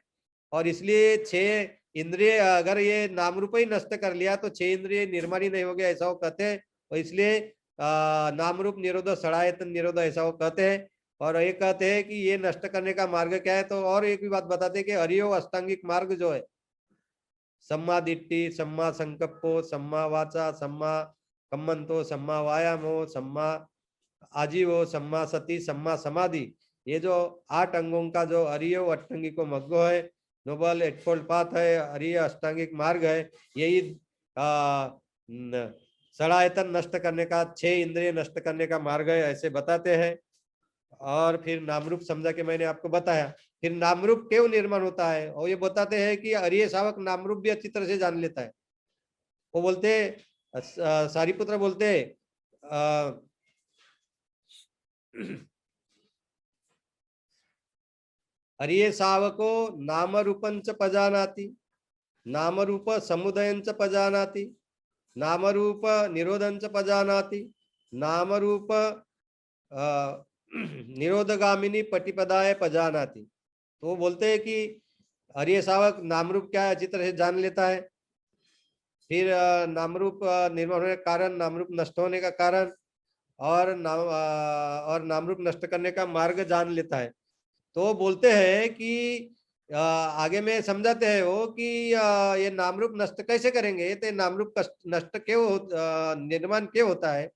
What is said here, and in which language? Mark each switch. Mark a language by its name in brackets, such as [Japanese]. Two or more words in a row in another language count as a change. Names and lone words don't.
[Hindi] और इसलिए 6 इंद्रिय अगर ये नाम रूप ही नष्ट कर लिया तो 6 इंद्रिय निर्माण ही नहीं हो गया, ऐसा वो कहते हैं। और इसलिए नाम रूप निरोध, षडायतन निरोध, ऐसा वो कहते हैं। और ये कहते हैं कि ये नष्ट करने का मार्ग क्या है। तो और एक भी बात बताते हैं कि हरियो अष्टांगिक मार्ग जो है [Pali] सम्मा दिट्टि, सम्मा संकप्पो, सम्मा वाचा, सम्मा कम्मंतो, सम्मा वायामो, सम्मा आजीवो, सम्मा सती, सम्मा समाधि। [Hindi] ये जो 8 अंगों का जो [Pali] अरिय अष्टांगिको मग्गो [Hindi] है, [English] noble eightfold path [Hindi] है, अरिय अष्टांगिक मार्ग है। यही सड़ायतन नष्ट करने का, 6 इंद्रिय नष्ट करने का मार्ग है, ऐसे बताते हैं। और फिर नामरूप समझा के मैंने आपको बताया। फिर नामरूप क्यों निर्माण होता है, और ये बताते हैं कि [Pali] अरिय शावक [Hindi] नामरूप भी अच्छी तरह से जान लेता है। वो बोलते सारिपुत्र बोलते [Pali] अरिय शावको नाम रूपंच पजानाति, नाम रूप समुदयंच पजानाति, नाम रूप निरोधंच पजानाति, नाम रूप निरोधगामिनी पटिपदाय पजानाति। [Hindi] तो वो बोलते हैं कि [Pali] अरिय शावक [Hindi] नाम रूप क्या है अच्छी तरह से जान लेता है। फिर नामरूप निर्माण होने का कारण, नामरूप नष्ट होने का कारण, और नामरूप नष्ट करने का मार्ग जान लेता है। तो बोलते हैं कि आगे में समझाते हैं वो कि ये नामरूप नष्ट कैसे करेंगे, तो नामरूप नष्ट क्यों निर्माण क्यों होता है।